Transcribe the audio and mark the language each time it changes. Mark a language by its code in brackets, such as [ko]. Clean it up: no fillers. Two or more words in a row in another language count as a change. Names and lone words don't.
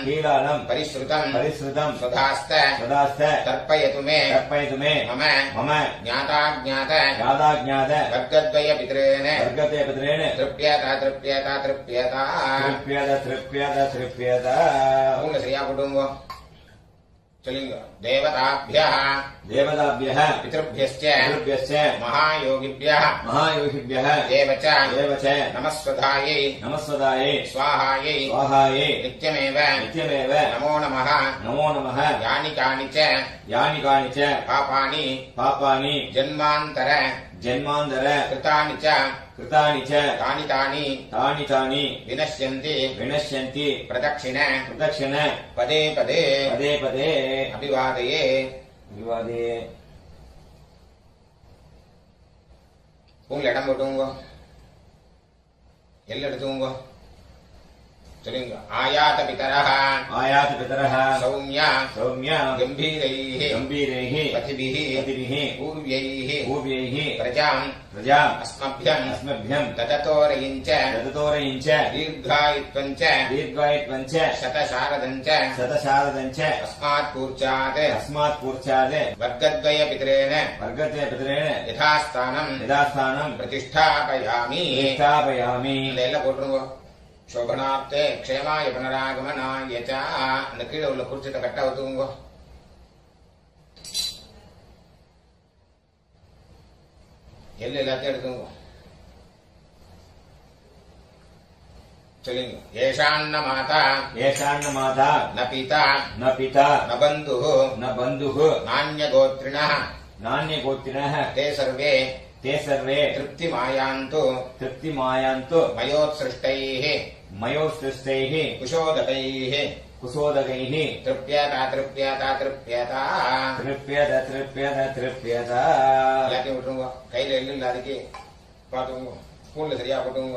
[sa] कीलालम् परिश्रुतम् परिश्रुतम् सुधास्त सदास्त तर्पयतु मे तर्पयतु मे मम मम ज्ञाताज्ञात ज्ञाताज्ञात वर्गद्वयपितॄन् वर्गद्वयपितॄन् तृप्यत तृप्यत तृप्यत तृप्यत तृप्यत तृप्यत [ta] पूर्ण சரியா போடுங்க சொல்லுங்க देवताभ्यः [sa] देवताभ्यः पितृभ्यश्च पितृभ्यश्च महायोगिभ्यः महायोगिभ्यः एव च एव च नमस्वधायै नमस्वदायै स्वाहायै स्वाहायै नित्यमेव नित्यमेव नमो नमः नमो नमः यानि कानि च यानि कानि च पापानि पापानि जन्मान्तर जन्मान्तर कृतानि च कृतानि च तानि तानि तानि तानि विनश्यन्ति विनश्यन्ति प्रदक्षिण प्रदक्षिण पदे पदे पदे पदे अभिवादये विवादे [ta] உங்களை இடம் போட்டுங்க எல்லாம் எடுத்துங்க சொல்லுங்க [sa] आयात पितरः आयात पितरः सौम्य सौम्य गम्भीरैः गम्भीरैः पथिभिः पतिभिः पूर्व्यैः पूर्वैः प्रजाम् प्रजाम् अस्मभ्यम् अस्मभ्यम् ददतोरयिम् च ददतोरयिम् च दीर्घायुत्वम् च दीर्घायुत्वम् च शतशारदम् च शतशारदम् च अस्मात् पूर्चात् अस्मात् पूर्चात् वर्गद्वयपितरेण वर्गद्वयपितरेण यथास्थानम् यथास्थानम् प्रतिष्ठापयामि प्रतिष्ठापयामि [ta] எல்லாம் போட்டுருங்க [sa] शोभनार्थे क्षेमाय पुनरागमनाय च [ta] அந்த கீழே உள்ள குறிச்சத்தை கட்ட ஒத்துக்குங்க எல்லாத்தையும் எடுத்துங்க சொல்லுங்க [sa] येषान्न माता येषान्न माता न पिता न पिता न बन्धुः न बन्धुः நான்யகோத்ரிணः नान्यगोत्रिणः ते सर्वे ते सर्वे तृप्तिमायान्तु तृप्तिमायान्तु मयोत्सृष्टैः मयोस्तैः कुशोदकैः कुशोदकैः तृप्यता तृप्यता तृप्यता तृप्यत तृप्यत तृप्यत [ta] எல்லாத்தையும் விட்டுருங்க. கையில எள்ளு இல்லாதக்கு பார்த்துக்கோங்க. ஸ்பூன்ல சரியா போட்டுங்க.